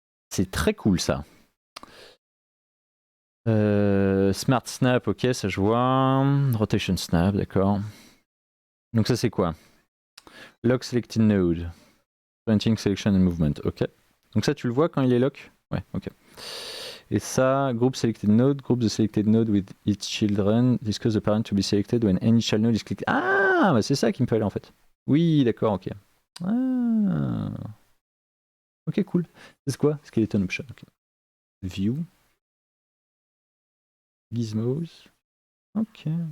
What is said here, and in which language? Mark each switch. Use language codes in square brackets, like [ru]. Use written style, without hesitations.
[fr] C'est très cool ça. Smart Snap, ok, ça je vois. Rotation Snap, d'accord. Donc ça c'est quoi? [en] Lock Selected Node. Preventing Selection and Movement, ok. [fr] Donc ça tu le vois quand il est lock? Ouais, ok. Et ça, [en] Group Selected Node, Group the Selected Node with its children, discuss the parent to be selected when any child node is clicked. [fr] Ah, bah c'est ça qui me fallait en fait. Oui, d'accord, ok. Ah. Ok, cool. C'est quoi? Skeleton Option, ok. View. Gizmos. Ok.